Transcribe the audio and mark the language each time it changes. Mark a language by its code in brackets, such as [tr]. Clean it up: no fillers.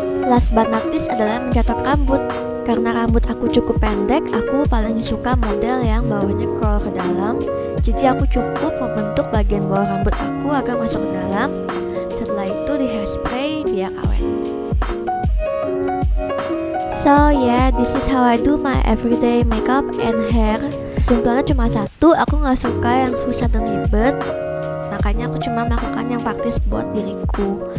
[en] Last but not least [id] adalah mencatok rambut. Karena rambut aku cukup pendek, aku paling suka model yang bawahnya curl ke dalam. Jadi aku cukup membentuk bagian bawah rambut aku agar masuk ke dalam. Setelah itu di hairspray biar awet. [en] So yeah, this is how I do my everyday makeup and hair. [id] Kesimpulannya cuma satu, aku gak suka yang susah dan ribet. Makanya aku cuma melakukan yang praktis buat diriku.